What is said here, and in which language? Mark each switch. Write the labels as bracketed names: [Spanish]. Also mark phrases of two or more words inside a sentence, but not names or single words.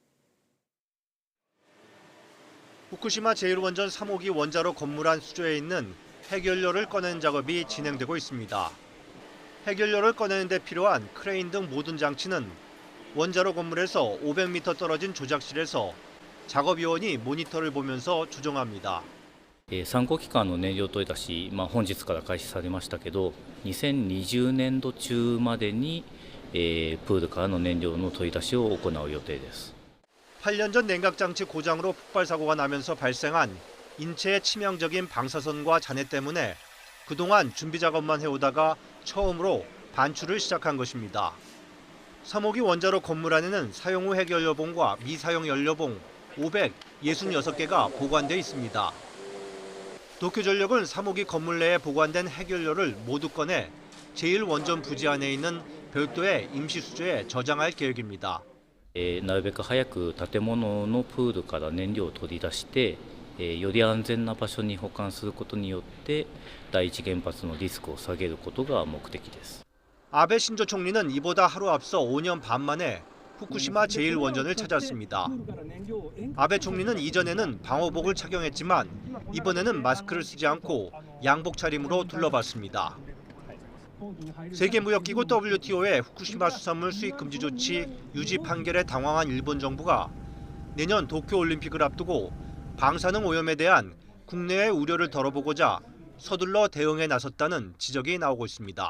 [Korean] 후쿠시마 제1원전 3호기 원자로 건물 안 수조에 있는 핵연료를 꺼내는 작업이 진행되고 있습니다. 해결료를 꺼내는 데 필요한 크레인 등 모든 장치는 원자로 건물에서 500m 떨어진 조작실에서 작업요원이 모니터를 보면서 조정합니다. [Japanese] 参考期間の燃料取り出し、本日から開始されましたけど、2020年度中までに、プールからの燃料の取り出しを行う予定です。 [Korean] 8년 전 냉각장치 고장으로 폭발 사고가 나면서 발생한 인체에 치명적인 방사선과 잔해 때문에 그동안 준비 작업만 해오다가 처음으로 반출을 시작한 것입니다. 3호기 원자로 건물 안에는 사용 후 해결료봉과 미사용 연료봉 566개가 보관돼 있습니다. 도쿄전력은 3호기 건물 내에 보관된 해결료를 모두 꺼내 제1원전 부지 안에 있는 별도의 임시수조에 저장할 계획입니다. [Japanese] なるべく早く建物のプールから燃料を取り出して、より安全な場所に保管することによって第一原発のリスクを下げることが目的です。 [Korean] 아베 신조 총리는 이보다 하루 앞서 5년 반 만에 후쿠시마 제1원전을 찾았습니다. 아베 총리는 이전에는 방호복을 착용했지만 이번에는 마스크를 쓰지 않고 양복 차림으로 둘러봤습니다. 세계무역기구 WTO의 후쿠시마 수산물 수입 금지 조치 유지 판결에 당황한 일본 정부가 내년 도쿄올림픽을 앞두고 방사능 오염에 대한 국내의 우려를 덜어보고자 서둘러 대응에 나섰다는 지적이 나오고 있습니다.